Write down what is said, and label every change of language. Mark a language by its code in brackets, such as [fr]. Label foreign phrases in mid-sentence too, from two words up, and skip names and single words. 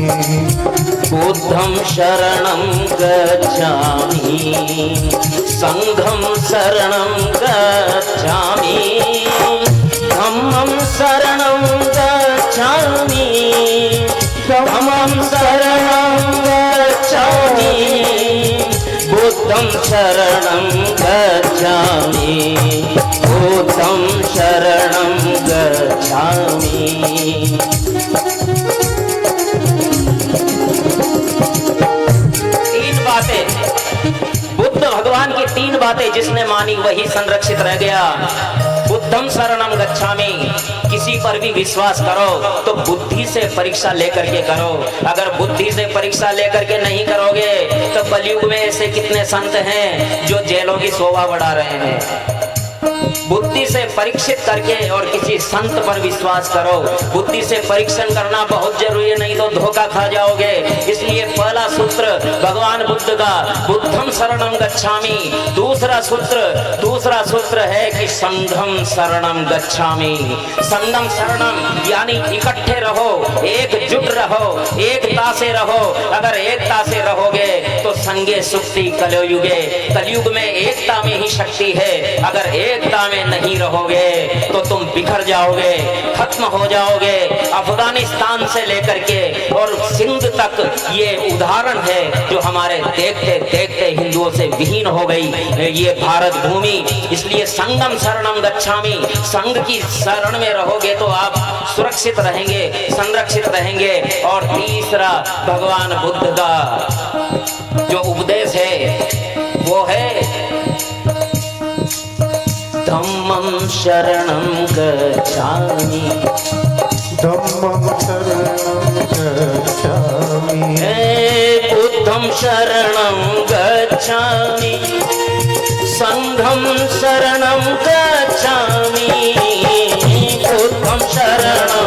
[pi] बुद्धं शरणं गच्छामि, संघं शरणं गच्छामि, धम्मं शरणं गच्छामि, धम्मं शरणं गच्छामि बुद्धं शरणं गच्छामि बुद्धं शरणं गच्छामि। [hi] तीन बातें, बुद्ध भगवान की तीन बातें जिसने मानी वही संरक्षित रह गया। [pi] बुद्धम शरणम गच्छामि, [hi] किसी पर भी विश्वास करो तो बुद्धि से परीक्षा लेकर के करो। अगर बुद्धि से परीक्षा लेकर के नहीं करोगे तो कलयुग में ऐसे कितने संत हैं जो जेलों की शोभा बढ़ा रहे हैं। बुद्धि से परीक्षित करके और किसी संत पर विश्वास करो। बुद्धि से परीक्षण करना बहुत जरूरी है, नहीं तो धोखा खा जाओगे। इसलिए पहला सूत्र भगवान बुद्ध का [pi] बुद्धम शरणम गच्छामि। [hi] दूसरा सूत्र है कि [pi] संघम शरणम गच्छामि। संघम शरणम [hi] यानी इकट्ठे रहो, एकजुट रहो, एकता से रहो। अगर एकता से रहोगे तो [sa] संगे सुक्ति कलयुगे। [hi] कलयुग में एकता में ही शक्ति है। अगर एकता में नहीं रहोगे तो तुम बिखर जाओगे, खत्म हो जाओगे। अफगानिस्तान से लेकर के और सिंध तक ये उदाहरण है जो हमारे देखते देखते हिंदुओं से विहीन हो गई ये भारत भूमि। [pi] इसलिए संगम शरणम गच्छामि, [hi] संघ की शरण में रहोगे तो आप सुरक्षित रहेंगे, संरक्षित रहेंगे। और तीसरा भगवान बुद्ध का जो उपदेश है वो है [pi] धम्मं शरणं गच्छामि। धम्मं शरणं गच्छामि बुद्धं शरणं गच्छामि संघं शरणं गच्छामि बुद्धं शरणं